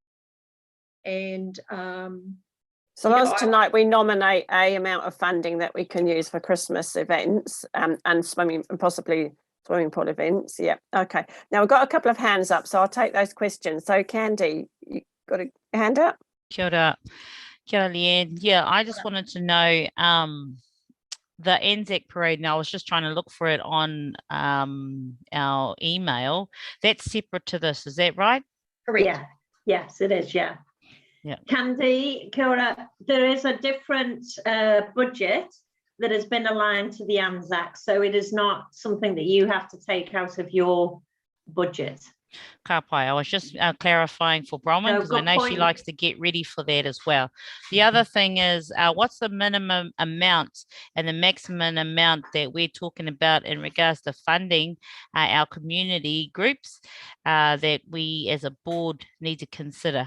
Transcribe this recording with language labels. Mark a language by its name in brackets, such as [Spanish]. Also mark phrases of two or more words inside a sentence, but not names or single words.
[English] And so long as tonight we nominate a amount of funding that we can use for Christmas events and swimming and possibly swimming pool events. Yeah. Okay. Now we've got a couple of hands up, so I'll take those questions. So Candy, you got a hand up? [Māori] Kia ora. Kia ora, Leanne. [English] Yeah, I just wanted to know the Anzac Parade. Now I was just trying to look for it on our email. That's separate to this, is that right? Correct. Yeah. Yes, it is. Yeah. Yeah. Candy, [Māori] kia ora. [English] There is a different budget that has been aligned to the Anzac, so it is not something that you have to take out of your budget. [Māori] Ka pai. [English] I was just clarifying for Bronwyn, because I know she likes to get ready for that as well. The other thing is, what's the minimum amount and the maximum amount that we're talking about in regards to funding our community groups that we as a board need to consider?